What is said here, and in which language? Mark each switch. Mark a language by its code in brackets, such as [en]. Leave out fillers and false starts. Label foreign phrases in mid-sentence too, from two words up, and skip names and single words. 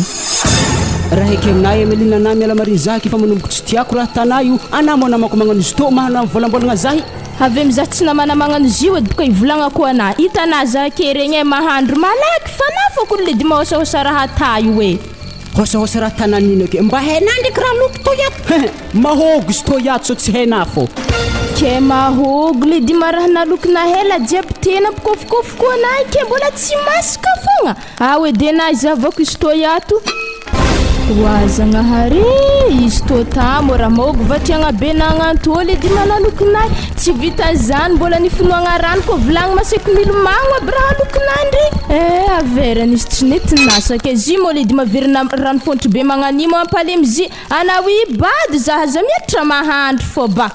[mg] raha eky aminay Emeline ana miala mariny zaky fa manomboko tsy tiako raha tanay io anamo anamako magnano izy to mahana volambolagna zahy Avy mizaha tsy namana magnano izy io edy boka ivolagna ko ana hitanà za ke regny mahandro malaky fa nafako le dima hosahosa raha tayo e Hosahosa raha tananino ke mba hainà ndraiky raha loko to yato mahogo izy to yato so tsy hainà fô ke mahogo le dima raha nalokina hela jiaby tena pikofokofoko anay ke mbola tsy masaka fogna edy anay zavako izy to yato Wazanahary izy to tamo raha mahogo vatriagna be nagnanto le dima nalokinay tsy vita zany mbola nifinoagna rano ko vilagny maseky milomagno aby raha lokinandry averany izy tsy nety nasaka izy mo le dima verina rano fontry be magnanimo ampalemzy anawi bady za miatra mahandro fo ba